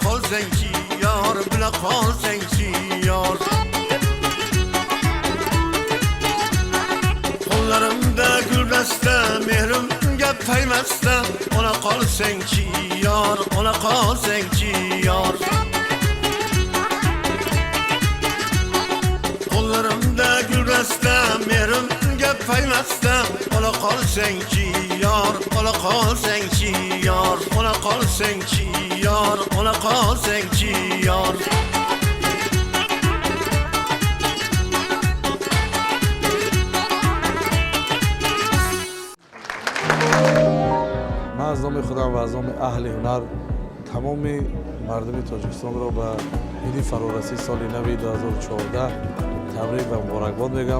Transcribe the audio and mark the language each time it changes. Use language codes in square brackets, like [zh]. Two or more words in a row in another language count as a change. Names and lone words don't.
[uz] qolsan ki yor, bila qolsan ki yor. Qo'llarimda guldasta, mehrimga paymasta, ola qolsan ki yor, ola qolsan ki yor. Qo'llarimda guldasta, mehrimga paymasta, ola qolsan ki yor, ola qolsan ki yor, ola qolsan ki yor, ola qolsan ki yor. [fa] من از نام خودم و از نام اهل هنر تمام مردم تاجیکستان را به عید فرارسی سال نو 2014 تبریک و مبارکباد میگم.